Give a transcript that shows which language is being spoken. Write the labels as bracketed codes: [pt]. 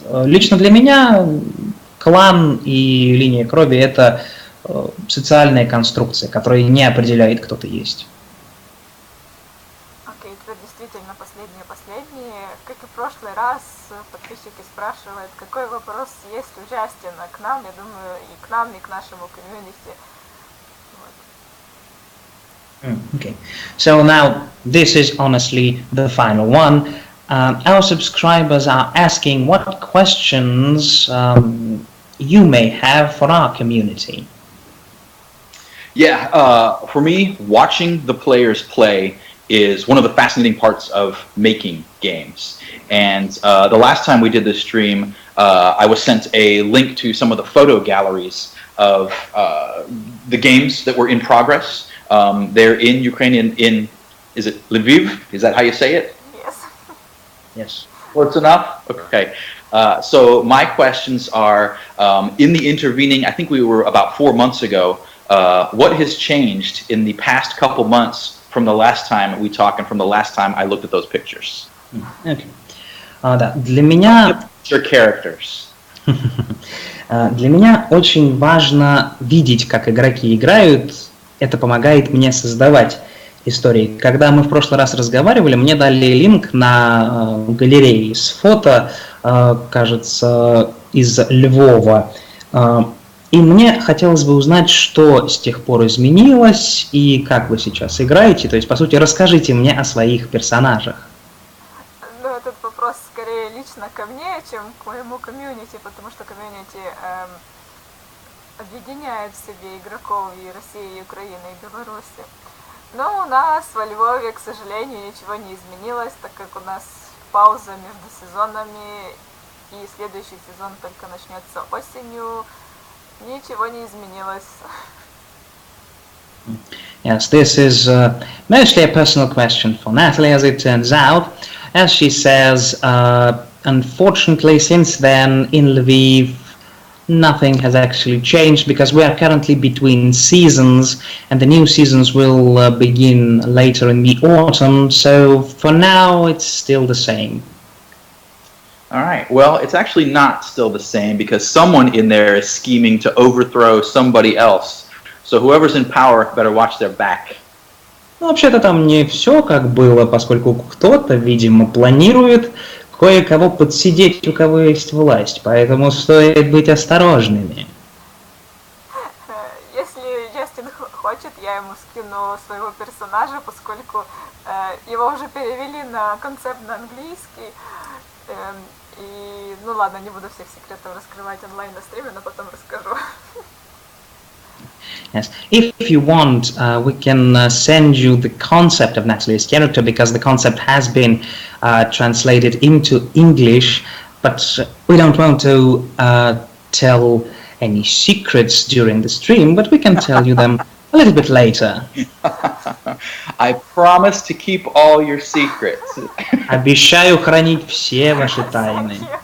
[ru] Лично для меня клан и линия крови — это социальная конструкция, которая не определяет, кто ты есть. Окей, теперь действительно последние. Как и в прошлый раз, подписчики спрашивают, какой вопрос есть у Джастина к нам, я думаю, и к нам, и к нашему комьюнити. [en] Okay, so now this is honestly the final one. Our subscribers are asking what questions you may have for our community. Yeah, for me, watching the players play is one of the fascinating parts of making games. And the last time we did this stream, I was sent a link to some of the photo galleries of the games that were in progress. They're in Ukrainian, is it Lviv? Is that how you say it? Yes. Yes. Close enough? Okay. So my questions are, in the intervening, I think we were about 4 months ago, what has changed in the past couple months from the last time we talked and from the last time I looked at those pictures? [ru] Okay. Да, для меня... [en] Your characters. [ru] Для меня очень важно видеть, как игроки играют. Это помогает мне создавать истории. Когда мы в прошлый раз разговаривали, мне дали линк на галереи с фото, кажется, из Львова. И мне хотелось бы узнать, что с тех пор изменилось и как вы сейчас играете. То есть, по сути, расскажите мне о своих персонажах. Ну, этот вопрос скорее лично ко мне, чем к моему комьюнити, потому что комьюнити объединяет в себе игроков и России, и Украины, и Беларуси. Но у нас во Львове, к сожалению, ничего не изменилось, так как у нас пауза между сезонами, и следующий сезон только начнется осенью. Ничего не изменилось. [en] Yes, this is mostly a personal question for Natalie, as it turns out. As she says, unfortunately, since then in Lviv, nothing has actually changed because we are currently between seasons and the new seasons will begin later in the autumn. So for now, it's still the same. All right. Well, it's actually not still the same because someone in there is scheming to overthrow somebody else. So whoever's in power better watch their back. [ru] Ну, вообще-то там не все как было, поскольку кто-то, видимо, планирует кое-кого подсидеть, у кого есть власть, поэтому стоит быть осторожными. Если Джастин хочет, я ему скину своего персонажа, поскольку его уже перевели на концепт на английский. И, ну ладно, не буду всех секретов раскрывать онлайн на стриме, но потом расскажу. [en] Yes, if you want, we can send you the concept of Natalie's character because the concept has been translated into English, but we don't want to tell any secrets during the stream, but we can tell you them a little bit later. I promise to keep all your secrets. [ru] Обещаю хранить все ваши тайны.